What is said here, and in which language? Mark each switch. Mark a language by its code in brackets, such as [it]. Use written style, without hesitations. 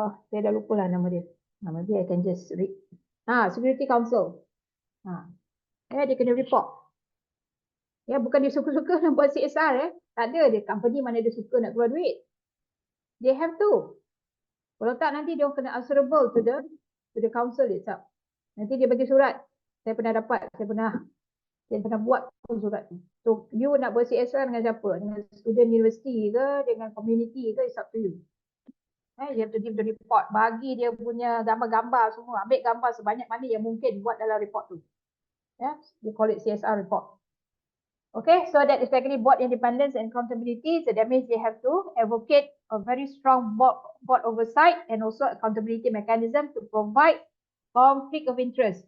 [ms] Saya dah lupa lah nama dia. [en] Maybe I can just read. [ms] Security Council. Dia kena report. Bukan dia suka-suka nak buat CSR. Tak ada, dia company mana dia suka nak keluar duit. [en] They have to. [ms] Kalau tak, nanti dia kena [en] answerable to the council itself. [ms] Nanti dia bagi surat. Saya pernah dapat, saya pernah buat surat tu. So you nak buat CSR dengan siapa? Dengan student university ke, dengan community ke, it's up to you. [en] You have to give the report. [ms] Bagi dia punya gambar-gambar semua. Ambil gambar sebanyak mana yang mungkin buat dalam report tu. [en] They call it CSR report. Okay, so that is actually board independence and accountability. So that means they have to advocate a very strong board oversight and also accountability mechanism to provide conflict of interest.